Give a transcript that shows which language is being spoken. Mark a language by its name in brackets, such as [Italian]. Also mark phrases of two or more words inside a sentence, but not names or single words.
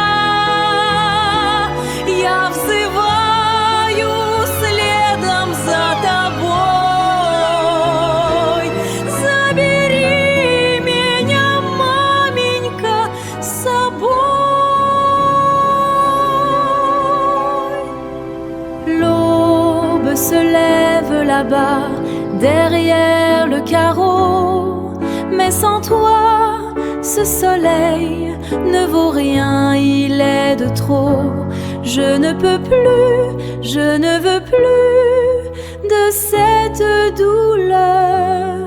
[Russian] Я взываю следом за тобой. Забери меня, маменька, с собой. [French] L'aube se lève là-bas, derrière le carreau. Mais sans toi, ce soleil ne vaut rien, il est de trop. Je ne peux plus, je ne veux plus de cette douleur.